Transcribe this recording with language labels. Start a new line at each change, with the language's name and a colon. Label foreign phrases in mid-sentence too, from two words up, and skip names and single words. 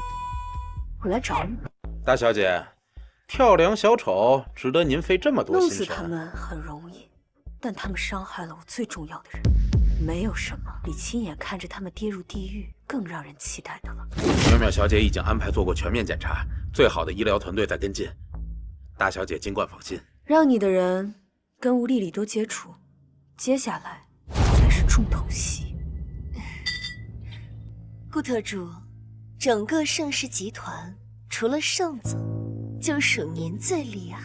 Chinese: 我來找你。大小姐，跳梁小丑值得您費這麼多心神？弄死他們很容易，但他們傷害了我最重要的人。沒有什麼比親眼看着他們跌入地獄更讓人期待的了。淼淼小姐已經安排做過全面檢查，最好的醫療團隊在跟進。大小姐儘管放心，讓你的人跟吳麗麗多接觸，接下來才是重頭戲。顧特助，整個盛世集團除了盛總，就屬您最厲害。